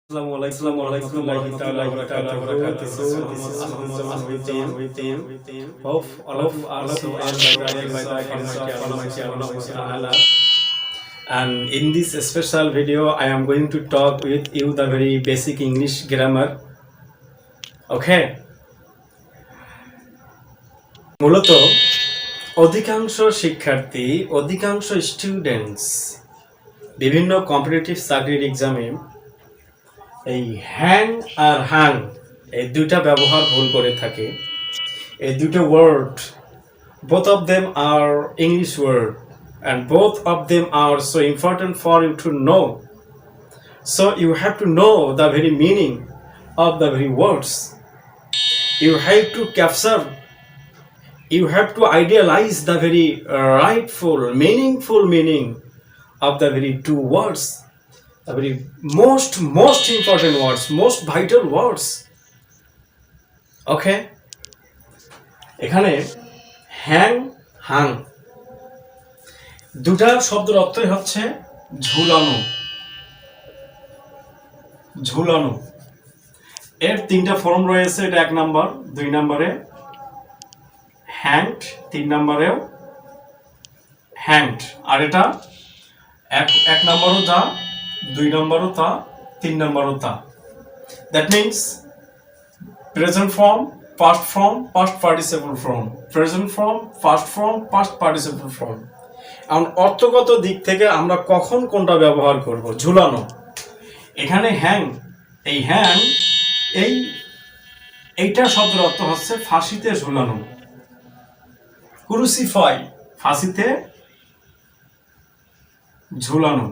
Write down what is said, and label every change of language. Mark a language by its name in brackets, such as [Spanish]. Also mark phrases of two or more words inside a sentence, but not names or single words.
[Arabic] السلام عليكم ورحمة الله وبركاته. [English] This is Ahmad with you. Hope all of us are guided by the guidance of Almighty [Arabic] الله تعالى. [English] And in this special video, I am going to talk with you the very basic English grammar. Okay. [Bangla] মূলত অধিকাংশ শিক্ষার্থী, অধিকাংশ স্টুডেন্টস বিভিন্ন কম্পিটিটিভ চাকরির এক্সামে এই হ্যাং আর হ্যাং এই দুইটা ব্যবহার ভুল করে থাকে। এই দুটো ওয়ার্ড, [English] both of them are English word and both of them are so important for you to know. So you have to know the very meaning of the very words. You have to capture, you have to idealize the very rightful, meaningful meaning of the very two words. The very most important words, most vital words. Okay? [Bangla] এখানে হ্যাং হাং দুটা শব্দের অর্থই হচ্ছে ঝুলানো। ঝুলানো এর তিনটা ফর্ম রয়েছে। এটা 1 নাম্বার, 2 নম্বরে হ্যাংড, 3 নম্বরেও হ্যাংড। আর এটা এক নম্বরও যা, 2 নম্বরও তা, 3 নম্বরও তা। [English] That means present form, past form, past participle form, present form, past form, past participle form. [Bangla] এখন অর্থগত দিক থেকে আমরা কখন কোনটা ব্যবহার করব? ঝুলানো। এখানে হ্যাং, এই হ্যাং এইটা শব্দের অর্থ হচ্ছে ফাঁসিতে ঝুলানো। ক্রুসিফাই, ফাঁসিতে ঝুলানো।